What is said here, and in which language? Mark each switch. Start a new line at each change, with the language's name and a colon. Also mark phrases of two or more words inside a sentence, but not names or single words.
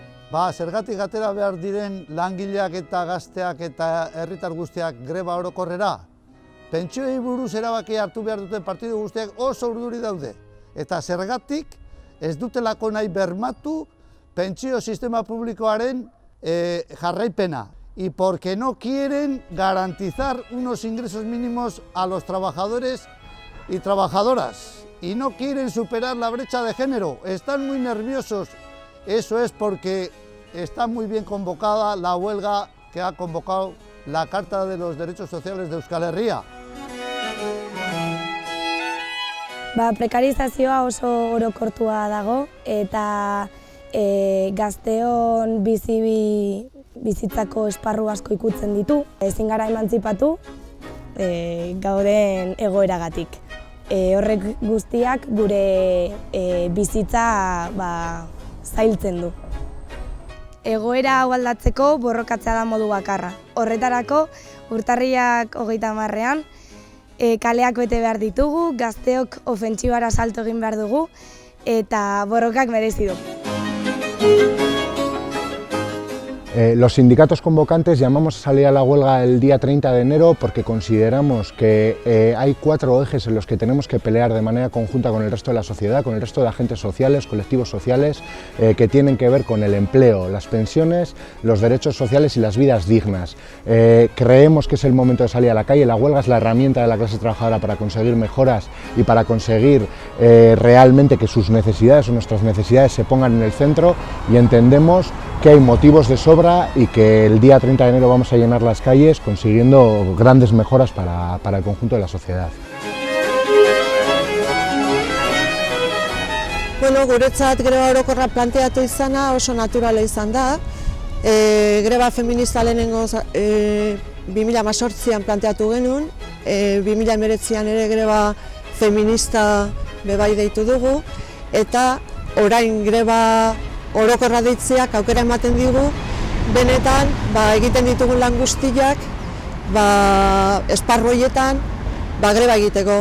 Basque: Zergatik atera behar diren langileak eta gazteak eta herritar guztiak greba orokorrera? Pentsioei buruz erabaki hartu behar duten partidu guztiak oso urduri daude. Eta zergatik ez dutelako nahi bermatu pentsio sistema publikoaren jarraipena.
Spanish: Y porque no quieren garantizar unos ingresos mínimos a los trabajadores y trabajadoras. Y no quieren superar la brecha de género. Están muy nerviosos. Eso es porque está muy bien convocada la huelga que ha convocado la Carta de los Derechos Sociales de Euskal Herria.
Basque: Prekarizazioa oso orokortua dago eta gazteon bizitzako esparru asko ikutzen ditu. Ezin gara emantzipatu gauden egoeragatik. Horrek guztiak gure bizitza zailtzen du. Egoera hau aldatzeko borrokatzea da modu bakarra. Horretarako urtarrilak 30ean kaleak bete behar ditugu, gazteok ofentsibara salto egin behar dugu eta borrokak merezi du.
Spanish: Los sindicatos convocantes llamamos a salir a la huelga el día 30 de enero porque consideramos que hay 4 ejes en los que tenemos que pelear de manera conjunta con el resto de la sociedad, con el resto de agentes sociales, colectivos sociales, que tienen que ver con el empleo, las pensiones, los derechos sociales y las vidas dignas. Creemos que es el momento de salir a la calle. La huelga es la herramienta de la clase trabajadora para conseguir mejoras y para conseguir realmente que sus necesidades o nuestras necesidades se pongan en el centro, y entendemos que hay motivos de sobra y que el día 30 de enero vamos a llenar las calles consiguiendo grandes mejoras para el conjunto de la sociedad.
Basque: Guretzat greba orokorra planteatu izana oso naturala izan da. Greba feminista lehenengo 2018an planteatu genuen, 2019an ere greba feminista bebai deitu dugu, eta orain greba orokorra deitzeak aukera ematen digu, benetan egiten ditugun lan guztiak esparru horietan greba egiteko.